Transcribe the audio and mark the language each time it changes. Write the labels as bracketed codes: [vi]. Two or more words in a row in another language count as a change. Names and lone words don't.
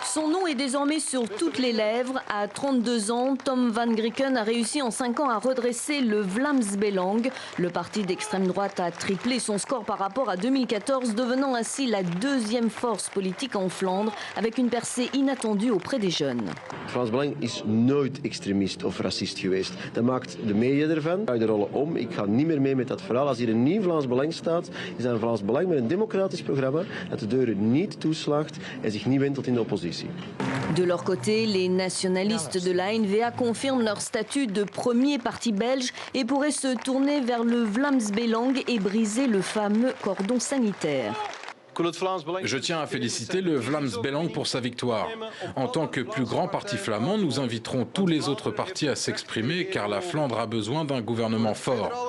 [fr] Son nom est désormais sur toutes les lèvres. À 32 ans, Tom van Grieken a réussi en 5 ans à redresser le Vlaams Belang. Le parti d'extrême droite a triplé son score par rapport à 2014, devenant ainsi la deuxième force politique en Flandre, avec une percée inattendue auprès des jeunes. [nl] Vlaams Belang is nooit extremist of racist geweest. Dat maakt de media ervan. Ik draai de rollen om. Ik ga niet meer mee met dat verhaal. Als hier een nieuw Vlaams Belang staat, is dat een Vlaams Belang met een democratisch programma dat de deuren niet toeslaagt en zich niet wendt tot in de oppositie. [fr] De leur côté, les nationalistes de la N-VA confirment leur statut de premier parti belge et pourraient se tourner vers le Vlaams Belang et briser le fameux cordon sanitaire. Je tiens à féliciter le Vlaams Belang pour sa victoire. En tant que plus grand parti flamand, nous inviterons tous les autres partis à s'exprimer car la Flandre a besoin d'un gouvernement fort.